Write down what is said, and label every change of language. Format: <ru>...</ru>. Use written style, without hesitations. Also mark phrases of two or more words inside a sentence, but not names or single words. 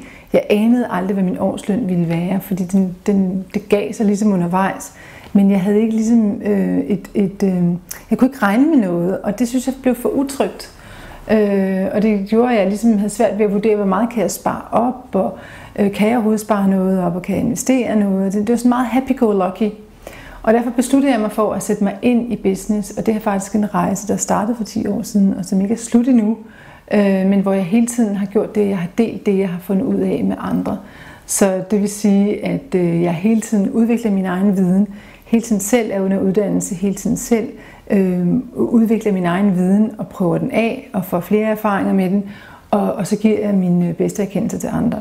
<da>Jeg anede aldrig, hvad min årsløn ville være, fordi det gav sig ligesom undervejs, men jeg havde ikke ligesom jeg kunne ikke regne med noget, og det synes jeg blev for utrygt. Og det gjorde, at jeg ligesom havde svært ved at vurdere, hvor meget kan jeg spare op, og kan jeg overhovedet spare noget op, og kan jeg investere noget. Det var sådan meget</da> <en>happy-go-lucky.</en> <da>Og derfor besluttede jeg mig for at sætte mig ind i business, og det er faktisk en rejse, der startede for 10 år siden, og som ikke er slut endnu, men hvor jeg hele tiden har gjort det, jeg har delt det, jeg har fundet ud af med andre. Så det vil sige, at jeg hele tiden udvikler min egen viden, hele tiden selv er under uddannelse, hele tiden selv udvikler min egen viden og prøver den af og får flere erfaringer med den, og så giver jeg mine bedste erkendelser til andre.</da>